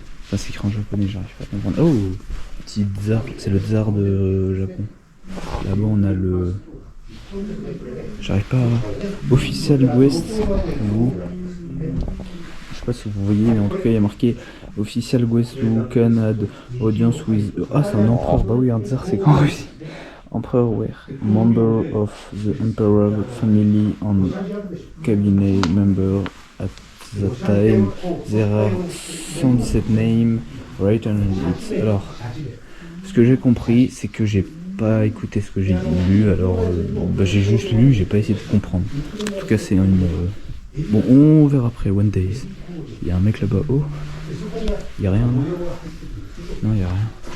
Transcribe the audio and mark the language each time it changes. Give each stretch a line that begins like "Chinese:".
French: Ça s'écrit en japonais, j'arrive pas à comprendre. Oh, petit tsar, c'est le tsar de Japon. Là-bas, on a le. J'arrive pas à.
English: Official Guest.
French: Je sais pas si vous voyez, mais en tout cas, il y a marqué
English: Official Guest who can add audience with.
French: Ah, c'est un empereur. Bah oui, un tsar, c'est qu'en Russie.
English: Emperor were member of the Emperor family and cabinet member at that time. There are 117 names written in it.
French: Alors, ce que j'ai compris, c'est que j'ai pas écouté ce que j'ai lu, alors j'ai juste lu, j'ai pas essayé de comprendre. En tout cas, c'est une Bon, on verra après, One Days. Il y a un mec là-bas. Oh, il y a rien, non? Non, il y a rien.